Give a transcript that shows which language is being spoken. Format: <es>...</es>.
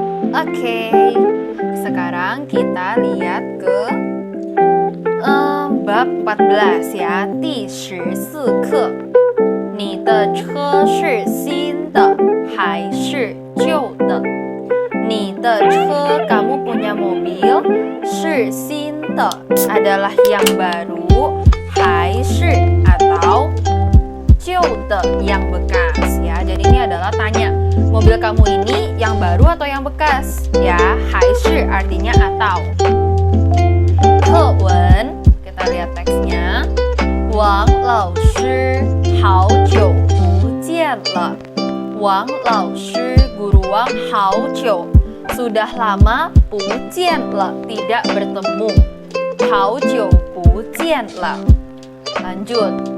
<id>Oke, sekarang kita lihat ke bab 14 ya.</id> <zh>第14课，你的车是新的还是旧的？你的车</zh> <id>kamu punya mobil</id> <zh>是新的</zh> <id>adalah yang baru</id> <zh>还是</zh> <id>atau</id> <zh>旧的</zh> <id>yang bekas ya. Jadi ini adalah tanya, mobil kamu ini yang baru atau yang bekas ya.</id> <zh>还是</zh> <id>artinya atau.</id> <zh>课文</zh> <id>kita lihat teksnya.</id> <zh>王老师好久不见了。王老师</zh> <id>guru Wang</id> <zh>好久</zh> <id>sudah lama</id> <zh>不见了</zh> <id>tidak bertemu.</id> <zh>好久不见了</zh> <id>lanjut.</id>